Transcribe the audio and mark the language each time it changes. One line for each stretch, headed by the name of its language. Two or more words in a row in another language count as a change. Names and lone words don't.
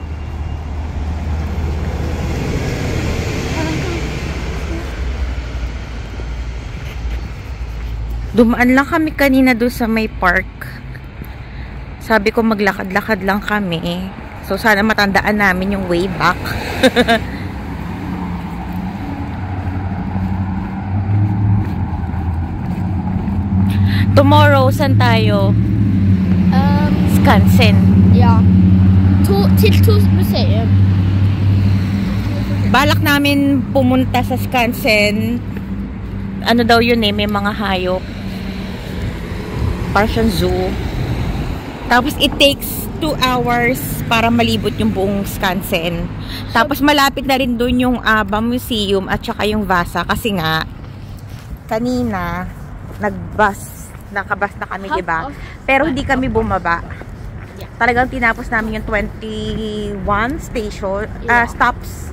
Filipino: Dumaan lang kami kanina doon sa may park. Sabi ko maglakad-lakad lang kami. So sana matandaan namin yung
English: way back.
Filipino: Tomorrow, saan tayo? Skansen.
Swedish: Ja. Till museum.
Filipino: Balak namin pumunta sa Skansen. Ano daw yun eh, may mga hayop. Parang zoo. Tapos
English: it takes 2 hours
Filipino: para malibot yung buong Skansen. Tapos malapit na rin doon yung ABBA Museum at saka yung Vasa kasi nga kanina nakabus na kami, diba? Pero hindi kami bumaba. Talagang tinapos namin yung 21 stops.